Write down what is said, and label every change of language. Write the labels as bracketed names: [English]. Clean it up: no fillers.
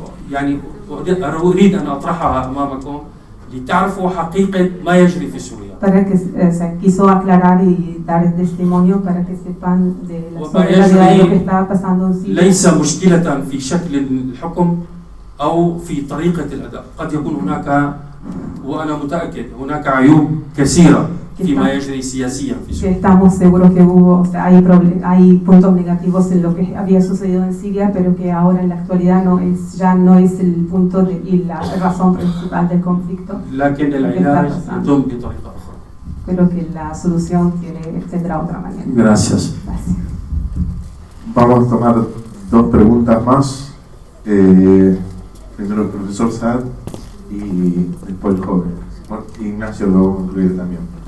[Arabic] يعني أريد أن أطرحها أمامكم لتعرفوا حقيقة ما يجري في سوريا. [Spanish] Para que quiso aclarar y dar el testimonio para que sepan de la realidad de lo que estaba pasando en Siria. [Arabic] ليس مشكلة في شكل الحكم أو في طريقة الأداء، قد يكون هناك وأنا متأكد هناك عيوب كثيرة فيما يجري سياسيا في سوريا. [Spanish] Estamos seguros que hubo, o sea, hay puntos negativos en lo que había sucedido en Siria, pero que ahora en la actualidad ya no es el punto y la razón principal del conflicto. [Arabic] لكن العلاج يتم بطريقة أخرى. [Spanish] Pero que la solución tendrá otra manera. Gracias. Gracias. Vamos a tomar 2 preguntas más. Primero el profesor Saad y después el joven. Bueno, Ignacio lo vamos a incluir también.